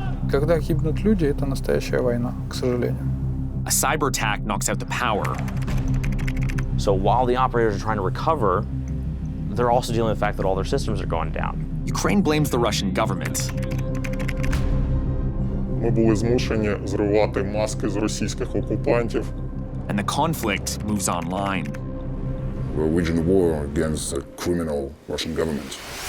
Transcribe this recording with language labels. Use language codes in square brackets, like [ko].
[ru] Когда гибнут люди, это настоящая война, к сожалению. [en] A cyber attack knocks out the power. So while the operators are trying to recover, they're also dealing with the fact that all their systems are going down. Ukraine blames the Russian government. [uk] Ми були змушені зривати маски з російських окупантів. [en] And the conflict moves online. We're waging a war against a criminal Russian government.